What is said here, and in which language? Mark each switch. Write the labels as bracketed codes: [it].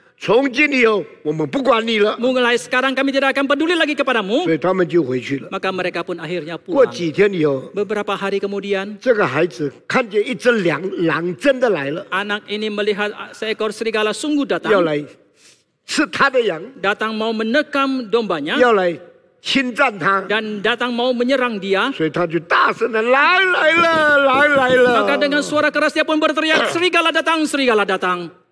[zh] 从今以后，我们不管你了。 [id] Mulai sekarang kami tidak akan peduli lagi kepadamu. [zh] 所以他们就回去了。 [id] Maka mereka pun akhirnya [zh] 过 [id] pulang. [zh] 几天以后， [id] Beberapa hari kemudian, [zh] 这个孩子看见一只狼真的来了， [id] anak ini melihat seekor serigala sungguh [zh] 要 [id] datang. [zh] 来吃他的羊， [id] Datang mau menekam dombanya [zh] 要来侵占他， [id] dan datang mau menyerang dia. [zh] 所以他就大声的来了。 [id] Maka dengan suara keras dia pun berteriak, serigala datang, serigala datang.